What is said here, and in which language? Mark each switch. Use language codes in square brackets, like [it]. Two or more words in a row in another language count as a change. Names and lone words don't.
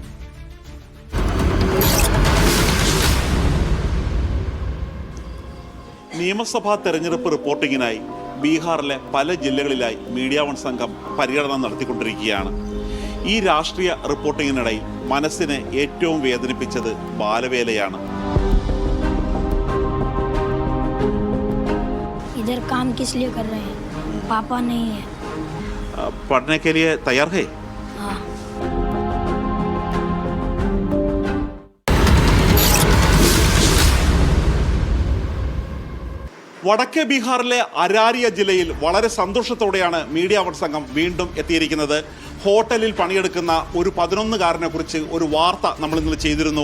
[ml] നിയമസഭാ തെരഞ്ഞെടുപ്പ് റിപ്പോർട്ടിങ്ങിനായി ബീഹാറിലെ പല ജില്ലകളിലായി മീഡിയ വൺ സംഘം പര്യടനം നടത്തിക്കൊണ്ടിരിക്കുകയാണ്. ഈ രാഷ്ട്രീയ റിപ്പോർട്ടിങ്ങിനിടയിൽ മനസ്സിനെ ഏറ്റവും വേദനിപ്പിച്ചത് ബാലവേലയാണ്. [hi] इधर काम किस लिए कर रहे हैं? पापा नहीं है. पढ़ने के लिए तैयार है? हाँ. [ml] വടക്കേ ബീഹാറിലെ അരാരിയ ജില്ലയിൽ വളരെ സന്തോഷത്തോടെയാണ് മീഡിയ വൺ സംഘം വീണ്ടും എത്തിയിരിക്കുന്നത്. ഹോട്ടലിൽ പണിയെടുക്കുന്ന ഒരു 11-കാരനെ കുറിച്ച് ഒരു വാർത്ത നമ്മൾ ഇന്നലെ ചെയ്തിരുന്നു.